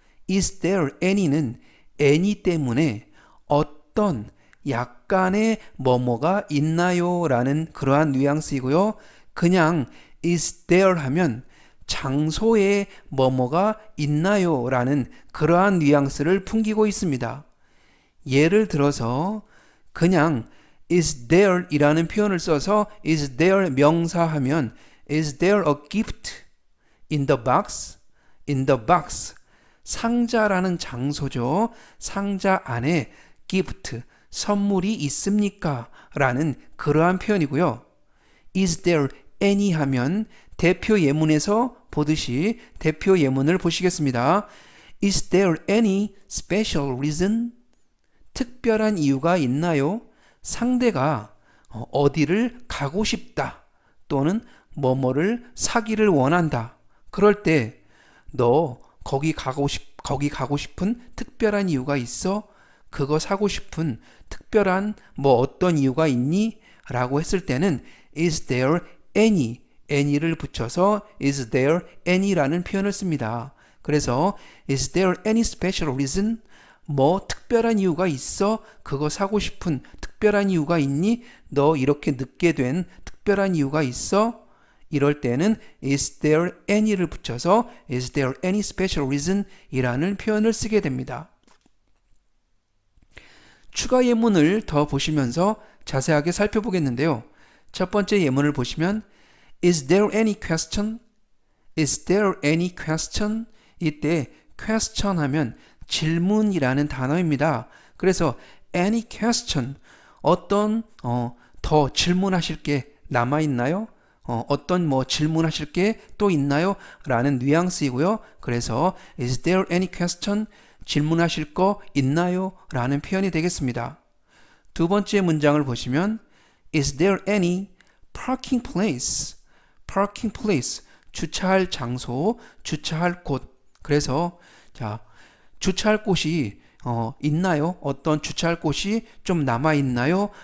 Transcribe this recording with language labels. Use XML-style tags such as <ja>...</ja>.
<ko>is there any는 any 때문에 어떤 약간의 뭐뭐가 있나요? 라는 그러한 뉘앙스이고요. 그냥 is there 하면 장소에 뭐뭐가 있나요? 라는 그러한 뉘앙스를 풍기고 있습니다. 예를 들어서 그냥 is there 이라는 표현을 써서 is there 명사하면</ko> <en>is there a gift in the box? in the box.</en> <ko>상자라는 장소죠. 상자 안에 gift, 선물이 있습니까? 라는 그러한 표현이고요. is there any 하면 대표 예문에서 보듯이 대표 예문을 보시겠습니다.</ko> <en>is there any special reason?</en> <ko>특별한 이유가 있나요? 상대가 어디를 가고 싶다 또는 뭐뭐를 사기를 원한다. 그럴 때 너 거기 가고 싶은 특별한 이유가 있어? 그거 사고 싶은 특별한 뭐 어떤 이유가 있니? 라고 했을 때는 is there any를 붙여서 is there any라는 표현을 씁니다. 그래서</ko> <en>is there any special reason?</en> <ko>뭐 특별한 이유가 있어? 그거 사고 싶은 특별한 이유가 있니? 너 이렇게 늦게 된 특별한 이유가 있어? 이럴 때는</ko> <en>is there any를 붙여서 is there any special reason?</en> <ko>이라는 표현을 쓰게 됩니다. 추가 예문을 더 보시면서 자세하게 살펴보겠는데요. 첫 번째 예문을 보시면</ko> <en>is there any question? is there any question?</en> <ko>이때 question 하면 질문이라는 단어입니다. 그래서 any question 어떤 더 질문하실 게 남아 있나요? 어떤 뭐 질문하실 게 또 있나요? 라는 뉘앙스이고요. 그래서</ko> <en>is there any question?</en> <ko>질문하실 거 있나요? 라는 표현이 되겠습니다. 두 번째 문장을 보시면</ko> <en>is there any parking place?</en> <ko>parking place 주차할 장소, 주차할 곳. 그래서 자 주차할 곳이 있나요? 어떤 주차할 곳이 좀 남아 있나요?</ko>